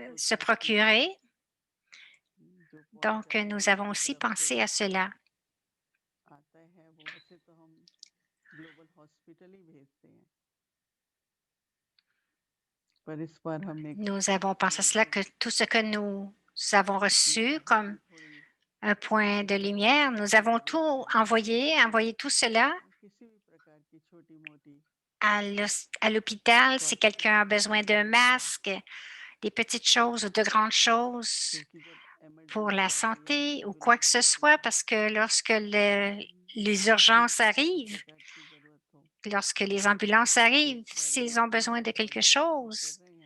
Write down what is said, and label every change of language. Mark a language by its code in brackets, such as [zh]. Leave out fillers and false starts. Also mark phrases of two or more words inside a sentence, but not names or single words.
[fr] se [hi] सोचा कि [fr] procurer. [hi] जो [fr] Donc, [hi] पहुंचाने [fr] nous [hi] वाले [fr] avons [hi] की [fr] aussi [hi] तरफ से [fr] pensé à cela. [hi] आता है वो, वैसे तो हम ग्लोबल हॉस्पिटल ही भेजते हैं, पर इस बार हमने [fr] Nous avons pensé à cela que tout ce que nous avons reçu [hi] यहाँ [fr] comme [hi] भी थोड़ी [fr] un point de lumière, [hi] सहायता [fr] nous [hi] की [fr] avons [hi] जरूरत [fr] tout [hi] है, [fr] envoyé tout cela. [hi] किसी भी प्रकार की छोटी [fr] à l'hôpital si quelqu'un a besoin d'un masque, des petites choses ou de grandes choses pour la santé ou quoi que ce soit, parce que lorsque les urgences arrivent, lorsque les ambulances arrivent, s'ils ont besoin de quelque chose,